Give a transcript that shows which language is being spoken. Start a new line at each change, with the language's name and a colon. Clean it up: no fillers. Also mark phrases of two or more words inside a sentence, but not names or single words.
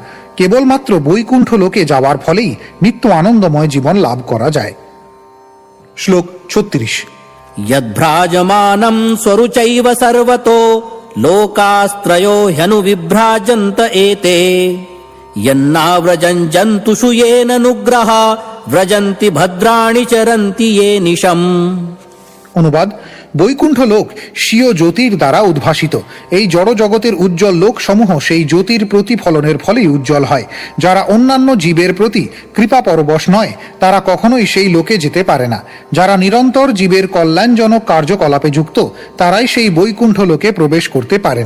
Bangla: কেবলমাত্র বৈকুণ্ঠ লোকে যাওয়ার ফলেই নিত্য আনন্দময় জীবন লাভ করা যায়। শ্লোক 36।
Sanskrit: যদ্ভ্রাজমানম স্বরুচৈব সর্বতো লোকাস্ত্রয়ো হ্যনুবিভ্রাজন্ত এতে यन्नाव्रजन् जन्तुषु येन नुग्रहा व्रजन्ति भद्राणि चरन्ति ये निशम्।
Bangla: অনুবাদ: বৈকুণ্ঠ লোক স্বীয় জ্যোতির দ্বারা উদ্ভাসিত। এই জড় জগতের উজ্জ্বল লোক সমূহ সেই জ্যোতির প্রতিফলনের ফলেই উজ্জ্বল হয়। যারা অন্যান্য জীবের প্রতি কৃপা পরবশ নয় তারা কখনোই সেই লোকে যেতে পারে না। যারা নিরন্তর জীবের কল্যাণজনক কার্যকলাপে যুক্ত তারাই সেই বৈকুণ্ঠ লোকে প্রবেশ করতে পারেন।